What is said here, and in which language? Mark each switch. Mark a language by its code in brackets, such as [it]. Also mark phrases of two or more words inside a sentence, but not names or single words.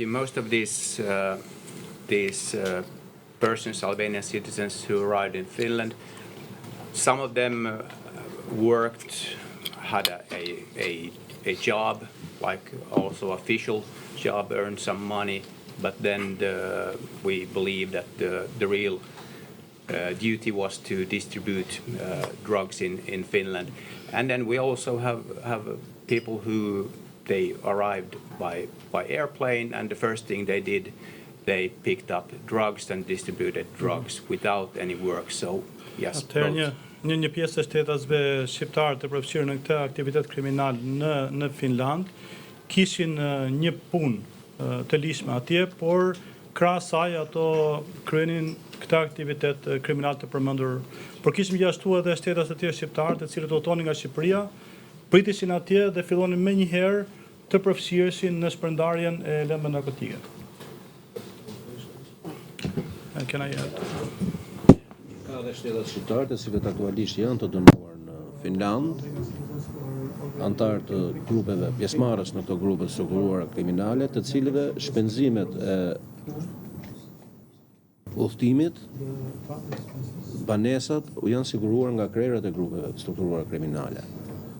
[en] Most of these persons, Albanian citizens who arrived in Finland, some of them had a job, like also official job, earned some money, but then we believe that the real duty was to distribute drugs in Finland. And then we also have people who they arrived by airplane, and the first thing they did, they picked up drugs and distributed drugs without any work. So yes, both. [sq] Një pjesë e shtetasve shqiptar të përfshirë në këtë aktivitet kriminal në Finland kishin një punë të lishme atje, por krahas saj ato kryenin këtë aktivitet kriminal të përmendur. Por kishim gjashtu edhe shtetas të tjerë shqiptar, të cilët udhtonin nga Shqipëria, pritishin atje dhe fillonin menjëherë të përfshireshin në shpërndarjen e lëndëve narkotike. [en] can I add? [sq] Ka dhe shtetat shqiptare të cilët aktualisht janë të dënuar në Finland, antar të grupeve pjesëmarrës në këto grupe të strukturuara kriminale, të cilëve shpenzimet e udhëtimit, banesat u janë siguruar nga krerët e grupeve të strukturuara kriminale.